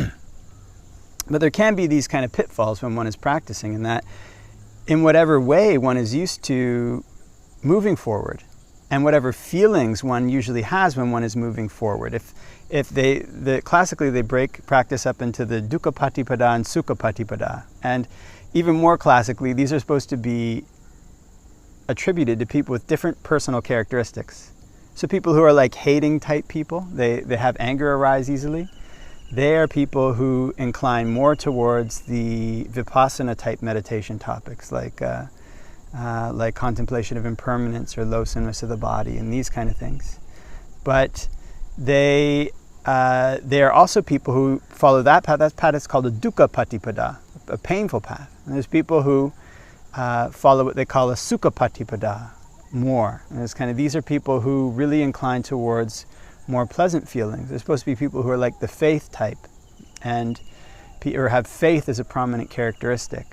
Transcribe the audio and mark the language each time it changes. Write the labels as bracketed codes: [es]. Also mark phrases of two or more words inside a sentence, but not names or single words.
[en] But there can be these kind of pitfalls when one is practicing, in that in whatever way one is used to moving forward and whatever feelings one usually has when one is moving forward. Classically they break practice up into the [pi] dukkha patipada [en] and [pi] sukha patipada. [en] And even more classically, these are supposed to be attributed to people with different personal characteristics. So people who are like hating type people, they have anger arise easily. They are people who incline more towards the vipassana type meditation topics, like contemplation of impermanence or low-singness of the body and these kind of things. But they are also people who follow that path. That path is called a [pi] dukkha patipada, [en] a painful path. And there's people who follow what they call a [pi] sukha patipada [en] more. And it's these are people who really incline towards more pleasant feelings. They're supposed to be people who are like the faith type, or have faith as a prominent characteristic.